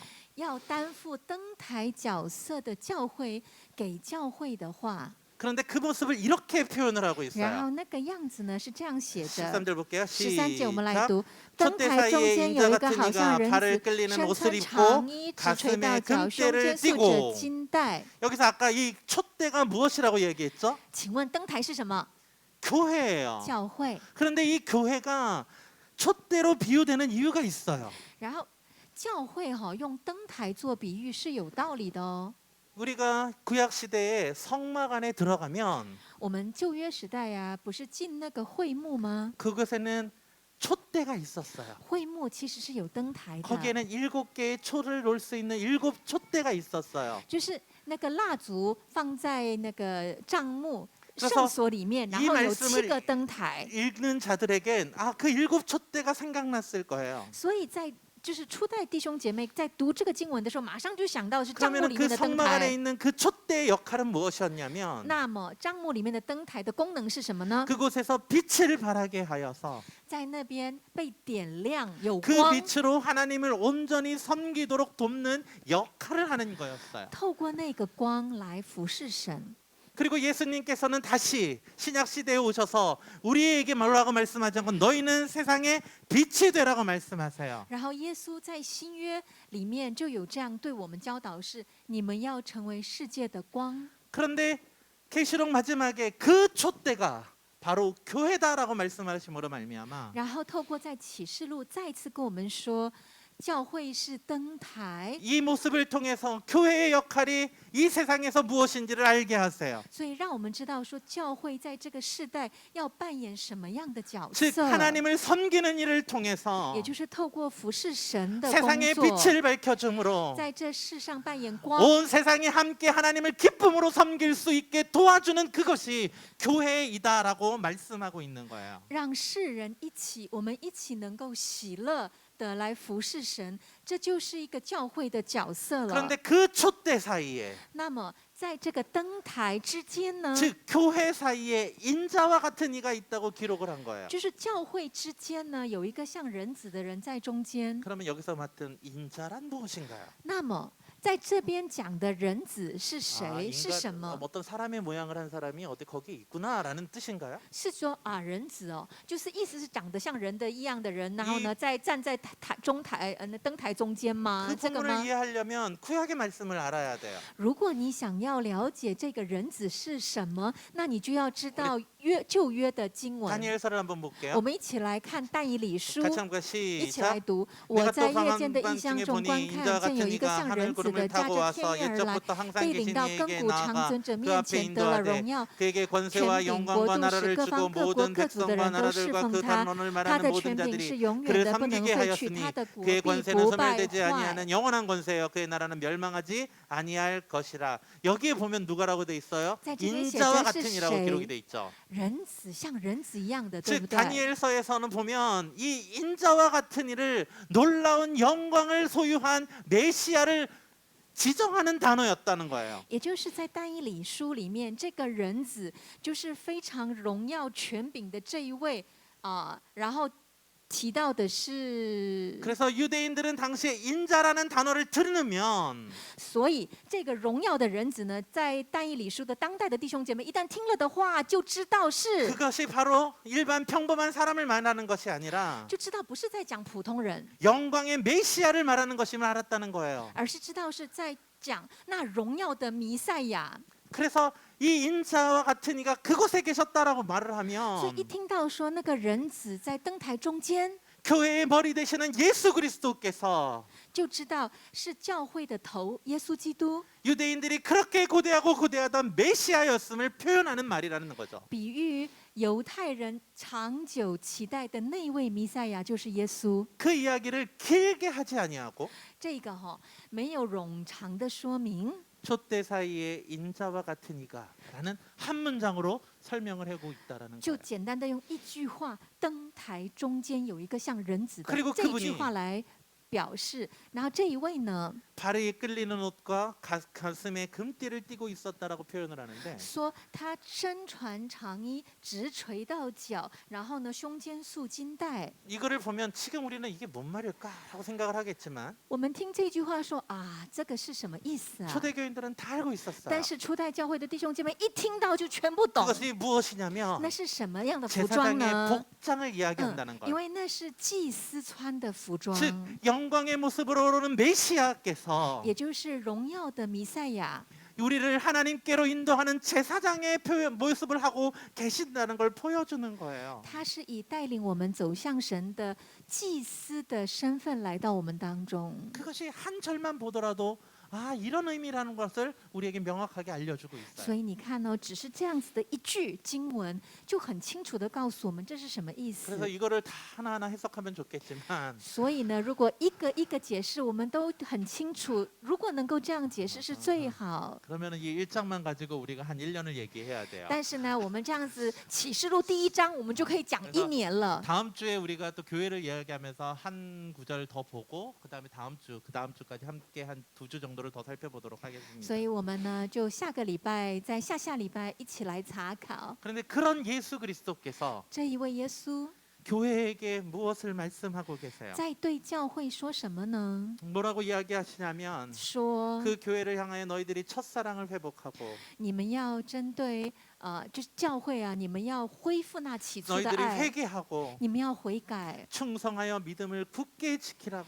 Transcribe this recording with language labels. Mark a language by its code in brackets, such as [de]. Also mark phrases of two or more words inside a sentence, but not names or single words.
[zh] 要担负灯台角色的教会给教会的话， [ko] 그런데 그 모습을 이렇게 표현을 하고 [zh] 然后 [ko] 있어요. [zh] 那个样子呢是这样写的。 [ko] 13절 볼게요. [zh] 13 节我们来 [ko] 시작. [zh] 读，灯 [ko] 촛대 [zh] 台中 [ko] 사이에 [zh] 间 [ko] 인자 [zh] 有一个 [ko] 같은 [zh] 好像 [ko] 이가 [zh] 人 [ko] 발을 [zh] 子， [ko] 끌리는 [zh] 身 [ko] 옷을 [zh] 穿长 [ko] 입고 [zh] 衣，直垂 [ko] 가슴에 [zh] 到脚，胸 [ko] 금대를 [zh] 间束着 [ko] 띠고 [zh] 金带。 [ko] 여기서 아까 이 촛대가 무엇이라고 얘기했죠? [zh] 请问灯台是什么？ [ko] 교회예요. [zh] 教会。 [ko] 그런데 이 교회가 촛대로 비유되는 이유가 있어요. [zh] 然后教会用灯台做比喻是有道理的哦。 [ko] 우리가 구약 시대에 성막 안에 들어가면 [zh] 我们旧约时代呀、不是进那个会幕吗？ [ko] 그곳에는 촛대가 있었어요. [zh] 会幕其实是有灯台的， [ko] 거기에는 7개의 초를 놓을 수 있는 7촛대가 있었어요. [zh] 就是那个蜡烛放在那个帐幕 [ko] 그래서 [zh] 圣所里面，然后有 [ko] 말씀을 [zh] 7个灯台， [ko] 읽는 자들에겐 그 7촛대가 생각났을 거예요. [zh] 所以在就是初代弟兄姐妹在读这个经文的时候，马上就想到是帐幕 [ko] 그러면 [zh] 里 [ko] 그 [zh] 面的灯 [ko] 성막 안에 [zh] 台。 [ko] 있는 그 촛대의 역할은 무엇이었냐면 [zh] 那么帐幕里面的灯台的功能是什么呢？ [ko] 그곳에서 빛을 발하게 하여서 [zh] 在那边被点亮，有 [ko] 그 [zh] 光， [ko] 빛으로 하나님을 온전히 섬기도록 돕는 역할을 하는 거였어요. [zh] 透过那个光来服侍神。 [ko] 그리고 예수님께서는 다시 신약 시대에 오셔서 우리에게 뭐라고 말씀하지 않고 너희는 세상의 빛이 되라고 말씀하세요. [zh] 然后耶稣在新约里面就有这样对我们教导是：你们要成为世界的光。 [ko] 그런데 계시록 마지막에 그 촛대가 바로 교회다라고 말씀하심으로 말미암아 [zh] 然后透过在启示录再次跟我们说，教会是灯台， [ko] 이 모습을 통해서 교회의 역할이 이 세상에서 무엇인지를 알게 하세요. [zh] 所以让我们知道说，教会在这个世代要扮演什么样的角 [ko] 즉 [zh] 色， [ko] 하나님을 섬기는 일을 통해서 [zh] 也就是透过服侍神的工 [ko] 세상의 [zh] 作， [ko] 빛을 밝혀줌으로 [zh] 在这世上扮演光， [ko] 온 세상이 함께 하나님을 기쁨으로 섬길 수 있게 도와주는 그것이 교회이다라고 말씀하고 있는 거예요. [zh] 让世人一起，我们一起能够喜乐的来服侍神，这就是一个教会的角色了。 [ko] 그런데 그 촛대 사이에 [zh] 那么在这个灯台之间呢， [ko] 즉 교회 사이에 인자와 같은 이가 있다고 기록을 한 거예요. [zh] 就是教会之间呢，有一个像人子的人在中间。 [ko] 그러면 여기서 맡은 인자란 무엇인가요? [zh] 那么在这边讲的人子是 [ko] 아, [zh] 谁？是什么？ [ko] 어떤 사람의 모양을 한 사람이 어디 거기에 있구나라는 뜻인가요? [zh] 是说啊，人子哦，就是意思是长得像人的一样的人，然后呢，在站在中台灯台中间吗 [ko] 그 ？ [zh] 这个 [ko] 부분을 [zh] 吗？ [ko] 이해하려면 구약의 말씀을 알아야 돼요. [zh] 如果你想要了解这个人子是什么，那你就要知道旧约的经文。 [ko] 다니엘서를 한번 [zh] 我 [ko] 볼게요. [zh] 们一起来看但以理书， [ko] 같이 한번 [zh] 一起来 [ko] 시작. [zh] 读。我 [ko] 내가 [zh] 在 [ko] 또 [zh] 夜间的异 [ko] 방한밤중에 [zh] 象中 [ko] 보니 [zh] 观 [ko] 인자와 [zh] 看，见有 [ko] 같은 [zh] 一个 [ko] 이가 [zh] 像 [ko] 하늘 [zh] 人子的 [ko] 구름을 [zh] 驾 [ko] 타고 [zh] 着 [ko] 와서 [zh] 天而来， [ko] 옛적부터 항상 [zh] 被领 [ko] 계신 [zh] 到 [ko] 이에게 [zh] 亘古常 [ko] 나아가 [zh] 尊者 [ko] 그 [zh] 面 [ko] 앞에 [zh] 前，得了荣 [ko] 인도하되 [zh] 耀。 [ko] 그에게 권세와 [zh] 权柄、 [ko] 영광과 [zh] 国度使 [ko] 나라를 [zh] 各 [ko] 주고 [zh] 方各国 [ko] 모든 [zh] 各族的 [ko] 백성과 [zh] 人都侍 [ko] 나라들과 [zh] 奉 [ko] 그 [zh] 他。 [ko] 단론을 [zh] 他 [ko] 말하는 [zh] 的 [ko] 모든 [zh] 权柄 [ko] 자들이 [zh] 是永远 [ko] 그를 [zh] 的，不能 [ko] 섬기게 [zh] 废去。 [ko] 하였으니 [zh] 他的国 [ko] 그의 [zh] 必 [ko] 권세는 [zh] 不败 [ko] 소멸되지 [zh] 坏。 [ko] 아니하는 영원한 권세요 그의 나라는 멸망하지 아니할 것이라. 여기에 보면 누가라고 돼 있어요? [zh] 在这边写 [ko] 인자와 [zh] 着是 [ko] 같은이라고 [zh] 谁？ [ko] 기록이 돼 있죠. [zh] 人子像人子一样的，对不 [ko] 즉 [zh] 对？ [ko] 다니엘서에서는 보면 이 인자와 같은 이를 놀라운 영광을 소유한 메시아를 지정하는 단어였다는 거예요. [zh] 也就是在但以理书里面，这个人子就是非常荣耀权柄的这一位然后提到的是， [ko] 그래서 유대인들은 당시에 인자라는 단어를 들으면 [zh] 所以这个荣耀的人子呢，在但以理书的当代的弟兄姐妹一旦听了的话，就知道是， [ko] 그것이 바로 일반 평범한 사람을 말하는 것이 아니라 [zh] 就知道不是在讲普通人， [ko] 영광의 메시아를 말하는 것임을 알았다는 거예요. [zh] 而是知道是在讲那荣耀的弥赛亚。 [ko] 그래서 이 인자와 같은 이가 그곳에 계셨다라고 말을 [zh] 所以一 [ko] 하면 [zh] 听到说那个人子在灯台中间， [ko] 교회의 머리 되시는 예수 그리스도께서 [zh] 就知道是教会的头耶稣基督。 [ko] 유대인들이 그렇게 고대하던 메시아였음을 표현하는 말이라는 거죠. [zh] 比喻犹太人长久期待的那位弥赛亚就是耶稣。 [ko] 그 이야기를 길게 하지 아니하고 [zh] 这个没有冗长的说明， [ko] 촛대 사이에 인자와 같은 이가라는 한 문장으로 설명을 하고 있다라는 [zh] 就 [ko] 거예요. [zh] 简单的用一句话，灯台中间有一个像人子的 [ko] 그리고 [zh] 这一 [ko] 그분이 [zh] 句话来表示。然后这一位呢， [ko] 발에 끌리는 옷과 가슴에 금띠를 띠고 있었다라고 표현을 하는데 [zh] 说他身穿长衣，直垂到脚，然后呢胸间束金带。 [ko] 이거를 보면 지금 우리는 이게 뭔 말일까라고 생각을 하겠지만 [zh] 我们听这句话说啊，这个是什么意思啊？ [ko] 초대교인들은 다 알고 있었어요. [zh] 但是初代教会的弟兄姐妹一听到就全部懂。 [ko] 그것이 무엇이냐면 [zh] 那是什么样的服装 [ko] 제사장의 [zh] 呢？ [ko] 복장을 이야기한다는 [zh] 因 [ko] 거예요. [zh] 为那是祭司穿的服装， [ko] 즉 영광의 모습으로 오르는 메시아께서 [zh] 也就是荣耀的弥赛亚。 [ko] 우리를 하나님께로 인도하는 제사장의 모습을 하고 계신다는 걸 보여주는 거예요. [zh] 他是以带领我们走向神的祭司的身份来到我们当中。 [ko] 그것이 한 절만 보더라도 아, 이런 의미라는 것을 우리에게 명확하게 알려주고 [zh] 所 [ko] 있어요. [zh] 以你看哦，只是这样子的一句经文，就很清楚的告诉我们这是什么意思 [ko] 그래서 。 이거를 다 하나하나 해석하면 좋겠지만 [zh] 所以呢，如果一个一个解释，我们都很清楚，如果能够这样解释是最好。 [ko] 그러면 이 1장만 가지고 우리가 한 1년을 얘기해야 돼요. [zh] 但是呢，我们这样子启示录第一章，我们就可以讲一年了。 [ko] 다음 주에 우리가 또 교회를 이야기하면서 한 구절 더 보고 그다음에 다음 주, 그다음 주까지 함께 한 2주 정도를 더 살펴보도록 하겠습니다. [zh] 所以我们呢，就下个礼拜，在下礼拜一起来查考 [ko] 그런데 그런 예수 그리스도께서 [zh] 这一位耶稣 [ko] 교회에게 무엇을 말씀하고 계세요? [zh] 在对教会说什么呢？ [ko] 뭐라고 이야기하시냐면 [zh] 说 [ko] 그 교회를 향하여 너희들이 첫사랑을 회복하고 [zh] 你们要针对就是教会啊，你们要恢复那起初的 [ko] 너희들이 [zh] 爱， [ko] 회개하고 [zh] 你们要悔改， [ko] 충성하여 믿음을 굳게 지키라고